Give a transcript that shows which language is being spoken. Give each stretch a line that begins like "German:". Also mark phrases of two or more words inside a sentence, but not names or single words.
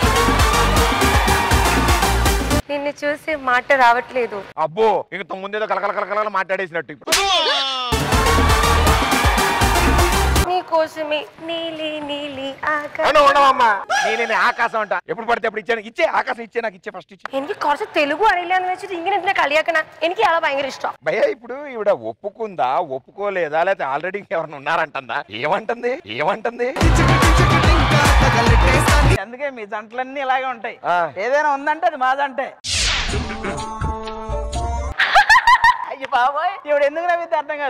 Telugu: నిన్ను చూసి మాట రావట్లేదు. అబ్బో, ఇంక ముందేదో కలకల మాట్లాడేసినట్టు. నీకోసమే నీలి నీలి ఆకాశం అంట. ఎప్పుడు పడితే అప్పుడు ఇచ్చే ఆకాశం నాకు ఇచ్చే ఫస్ట్ ఇచ్చే.
Malayalam: എനിക്ക് കുറച്ച് തെലുഗു അറിയില്ലാന്ന് വെച്ചിട്ട് ഇങ്ങനെ എന്തിനാ കളിയാക്കണ? എനിക്ക് അയാളെ ഭയങ്കര ഇഷ്ടം.
Telugu: భయ్యా, ఇప్పుడు ఈవిడ ఒప్పుకుందా ఒప్పుకోలేదా, లేకపోతే ఆల్రెడీ ఎవరైనా ఉన్నారంటుందా? ఏమంటుంది? అందుకే మీ జంటలన్నీ ఇలాగే ఉంటాయి. ఏదైనా ఉందంటే అది మాదంటే. అయ్యి బాబాయ్, ఇప్పుడు ఎందుకు నవ్వితే అర్థం కాదు.